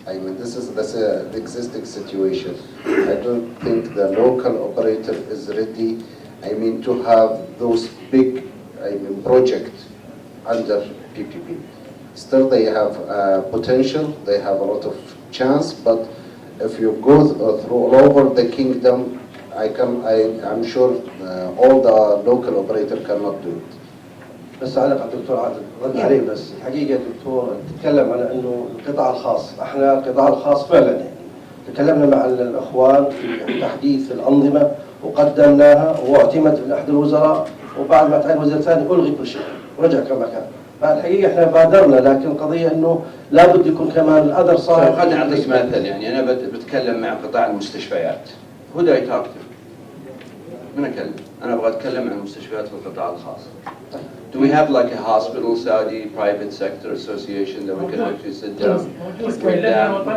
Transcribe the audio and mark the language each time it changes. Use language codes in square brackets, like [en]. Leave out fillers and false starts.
[en] I mean, this is the existing situation. I don't think the local operator is ready, I mean, to have those big, projects under PPP. Still, they have potential, they have a lot of chance, but if you go through all over the kingdom, I'm sure all the local operator cannot do it. [ar] بس أعلق على الدكتور عادل رد عليه. بس الحقيقة الدكتور تتكلم على إنه القطاع الخاص، إحنا القطاع الخاص فعلا يعني تكلمنا مع الأخوان في تحديث الأنظمة وقدمناها واعتمد من أحد الوزراء، وبعد ما تعين وزير ثاني ألغي كل شيء ورجع كما كان. فالحقيقة إحنا بادرنا، لكن القضية إنه لابد يكون كمان الأذر صار. خليني أعطيك مثل، يعني أنا بتكلم مع قطاع المستشفيات. [en] Who do I talk to؟ [ar] من أكلم؟ أنا أبغى أتكلم عن المستشفيات في القطاع الخاص. [en] Do we have like a hospital Saudi private sector association that we can actually sit down with them?